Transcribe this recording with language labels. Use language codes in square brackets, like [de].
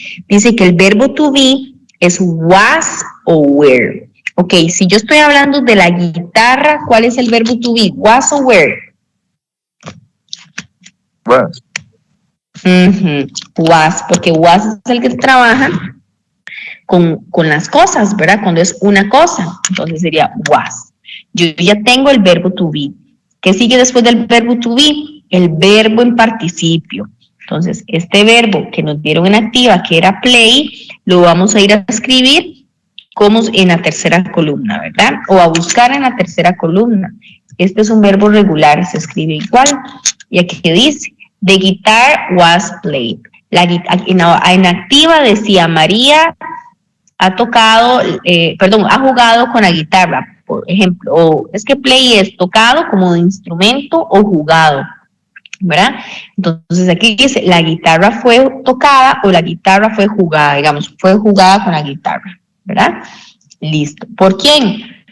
[es] Dice que el verbo to be es was o were. Ok, si yo estoy hablando de la guitarra, ¿cuál es el verbo to be? [en] Was o were? Was. [es] Was, porque was es el que trabaja con las cosas, ¿verdad? Cuando es una cosa, entonces sería was. Yo ya tengo el verbo to be. ¿Qué sigue después del verbo to be? El verbo en participio. Entonces, este verbo que nos dieron en activa, que era play, lo vamos a ir a escribir como en la tercera columna, ¿verdad? O a buscar en la tercera columna. Este es un verbo regular, se escribe igual. Y aquí dice, [en] the guitar was played. [es] En activa decía, María ha tocado, ha jugado con la guitarra, por ejemplo. O es que play es tocado como de instrumento o jugado, ¿verdad? Entonces aquí dice, la guitarra fue tocada o la guitarra fue jugada, digamos, fue jugada con la guitarra, ¿verdad? Listo. ¿Por quién?